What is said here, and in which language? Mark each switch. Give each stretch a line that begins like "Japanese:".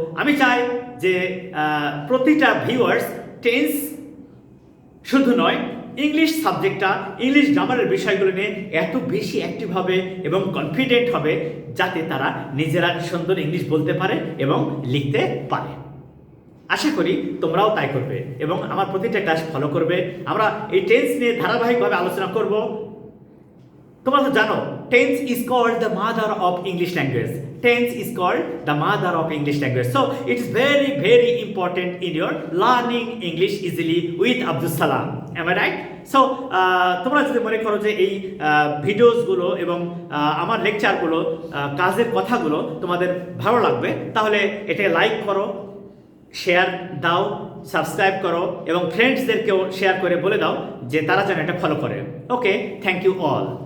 Bangla: আমি চাই যে প্রতিটা ভিউয়ার্স টেন্স শুধু নয়, ইংলিশ সাবজেক্টটা, ইংলিশ গ্রামারের বিষয়গুলো নিয়ে এত বেশি অ্যাক্টিভ হবে এবং কনফিডেন্ট হবে যাতে তারা নিজেরা সুন্দর ইংলিশ বলতে পারে এবং লিখতে পারে। আশা করি তোমরাও তাই করবে এবং আমার প্রতিটা ক্লাস ফলো করবে। আমরা এই টেন্স নিয়ে ধারাবাহিকভাবে আলোচনা করব। তোমরা তো জানো
English: Tense is called the mother of English language. Tense is called the mother of English language. So it is very, very important in your learning English easily with Abdul Salam. Am I right?
Bangla: So তোমরা যদি মনে করো যে এই ভিডিওসগুলো এবং আমার লেকচারগুলো, কাজের কথাগুলো তোমাদের ভালো লাগবে, তাহলে এটাকে লাইক করো, শেয়ার দাও, সাবস্ক্রাইব করো এবং ফ্রেন্ডসদেরকেও শেয়ার করে বলে দাও যে তারা যেন এটা ফলো করে।
English: Okay, thank you all.